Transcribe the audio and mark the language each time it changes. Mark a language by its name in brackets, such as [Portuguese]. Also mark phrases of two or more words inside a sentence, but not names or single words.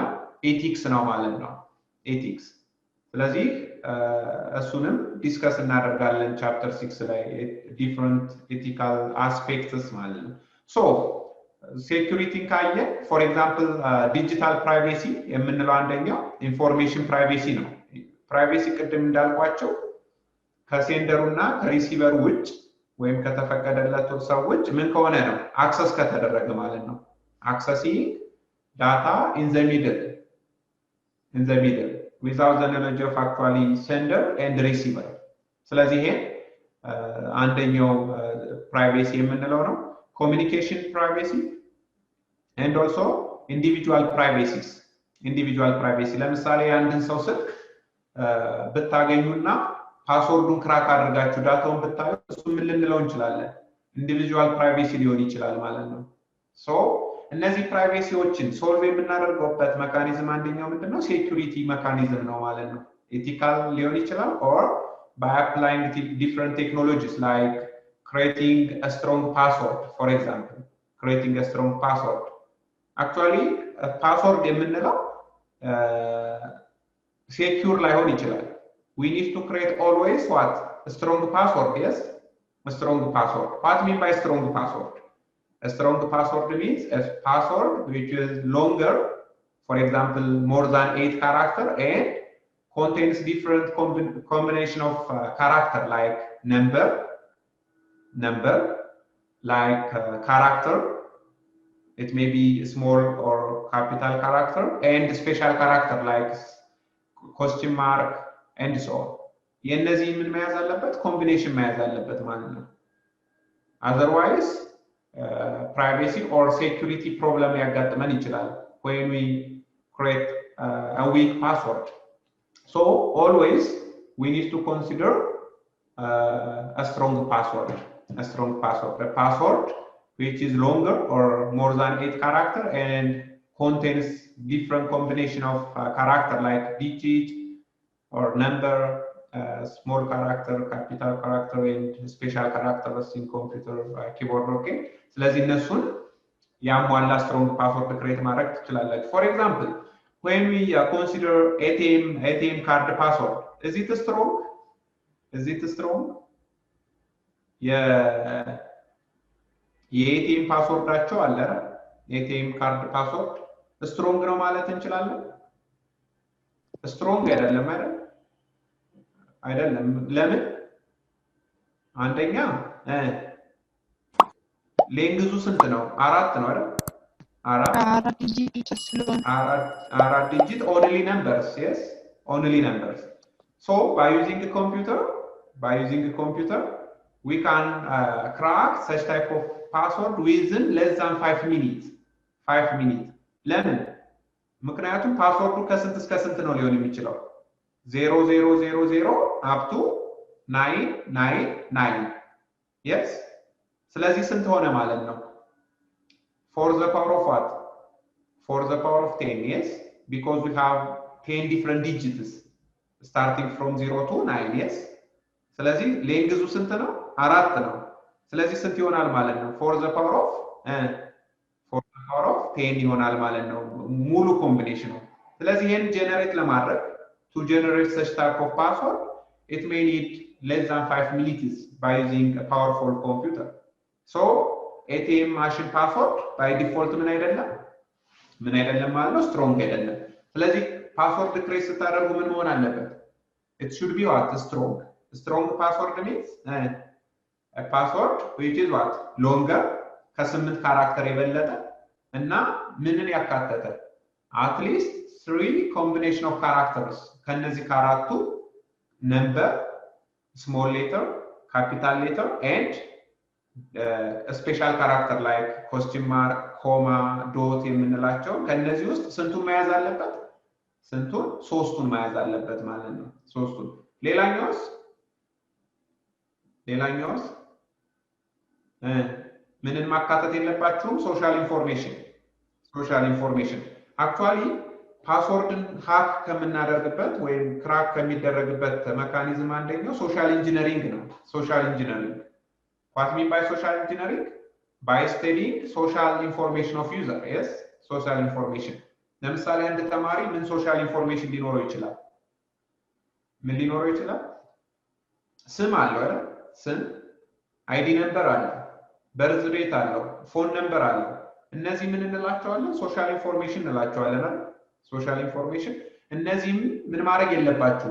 [Amharic] ኤቲክስ ነው ማለት ነው። ኤቲክስ። ስለዚህ እሱንም ዲስከስ እናደርጋለን ቻፕተር 6 ላይ [English] different ethical aspects [Amharic] ማለት ነው። ሶ ሴኩሪቲን ካየን [English] for example digital privacy [Amharic] የምንለው አንደኛው [English] information privacy [Amharic] ነው። ፕራይቬሲ ቅድም እንዳልኳቸው ከሴንደሩና ከሪሲቨር ውጭ ወይም ከተፈቀደለት ሰው ውጭ ምን ከሆነ ነው? [English] አክሰስ [Amharic] ከተደረገ ማለት ነው። [English] accessing data in the middle without the knowledge of actually sender and receiver. [Amharic] ስለዚህ ይሄ አንደኛው ፕራይቬሲ የምንለው ነው። [English] communication privacy and also individual privacy [Amharic] ለምሳሌ አንድን ሰው ስልክ ብታገኙና ፓስወርዱን ክራክ አድርጋችሁ ዳታውን ብታዩ እሱ ምን ልንለው እንችላለን? [English] individual privacy [Amharic] ሊሆን ይችላል ማለት ነው። ሶ እነዚህ ፕራይቬሲዎችን ሶልቭ የምናደርገውበት ሜካኒዝም አንደኛው ምንድነው? [English] security mechanism [Amharic] ነው ማለት ነው። [English] ኤቲካል [Amharic] ሊሆን ይችላል [English] or by applying different technologies like creating a strong password, for example. Creating a strong password. Actually, a password የምንለው secure [Amharic] ላይሆን ይችላል. [English] We need to create always what? A strong password, yes? A strong password. What mean by strong password? A strong password means a password which is longer, for example, more than 8 characters and contains different combination of character like number, like character. It may be small or capital character and special character like question mark and so on. [Amharic] የነዚህ ምን መያዝ አለበት? [English] ኮምቢኔሽን [Amharic] መያዝ አለበት ማለት ነው። [English] otherwise privacy or security problem [Amharic] ያጋጥመን ይችላል [English] when we create a weak password. So always we need to consider a strong password, a password which is longer or more than 8 character and contains different combination of character like digit or number, small character, capital character, and special characters in computer keyboard. [Amharic] Okay, ስለዚህ እነሱን ያሟላ [English] strong password create [Amharic] ማድረግ ትችላላችሁ. [English] For example, when we consider ATM card password, is it strong? [Amharic] የኤቲኤም ፓስወርዳቸው አለ [English] ATM card password strong [Amharic] ነው ማለት እንችላለን? ስትሮንግ አይደለም። ለምን? አንደኛ ሌንግዙ ስንት ነው? 4 ነው አይደል? [English] 4 ዲጂት ስለሆነ 4 ዲጂት only numbers. Yes, only numbers. So by using a computer we can crack such type of password within less than 5 minutes. [Amharic] ለምን? ምክንያቱም ፓስወርዱ ከስንት እስከ ስንት ነው ሊሆን የሚችለው? [English] 0000 up to 999. Yes, [Amharic] ስለዚህ ስንት ሆነ ማለት ነው? [English] For the power of what? For the power of 10. Yes, because we have 10 different digits starting from 0 to 9. Yes, [Amharic] ስለዚህ ሌንግዙ ስንት ነው? 4 ነው። ስለዚህ ስንት ይሆናል ማለት ነው? [English] for the power of 10 [Amharic] ይሆናል ማለት ነው ሙሉ ኮምቢኔሽኑ። ስለዚህ ይሄን ጀነሬት ለማድረግ [English] to generate such type of password it may need less than 5 minutes by using a powerful computer. So ATM machine password by default [Amharic] ምን አይደለም ማለት ነው strong አይደለም። ስለዚህ [English] password create [Amharic] ስታደርጉ ምን መሆን አለበት? [English] it should be what? strong password means a password which is what? [Amharic] longer ከ8 ካራክተር የበለጠ እና ምንን ያካተተ? [English] at least 3 combination of characters [Amharic] ከነዚህ ከአራቱ [English] number, small letter, capital letter and a special character like question mark, comma, dot [Amharic] የምንላቸው ከነዚህ ውስጥ ስንቱን መያዝ አለበት? ሶስቱን መያዝ አለበት ማለት ነው። ሶስቱን። ሌላኛውስ ምንን ማካተት የለባችሁም? [English] social information actually [Amharic] ፓስወርድን ሃክ ከምናደርግበት ወይም ክራክ ከሚደረግበት ሜካኒዝም አንደኛው [English] social engineering [Amharic] ነው። [English] what mean by social engineering? by studying social information of user. Yes, social information. [Amharic] ለምሳሌ አንድ ተማሪ ምን [English] social information [Amharic] ሊኖረው ይችላል? ስም አለው አይደል? ስም፣ [English] ID number [Amharic] አለው፣ [English] birth date [Amharic] አለው፣ [English] phone number [Amharic] አለው። እነዚህ ምን እንላቸዋለን? [English] social information [Amharic] እንላቸዋለን አይደል? [English] social information። [Amharic] እነዚህም ምን ማድረግ የለባችሁም?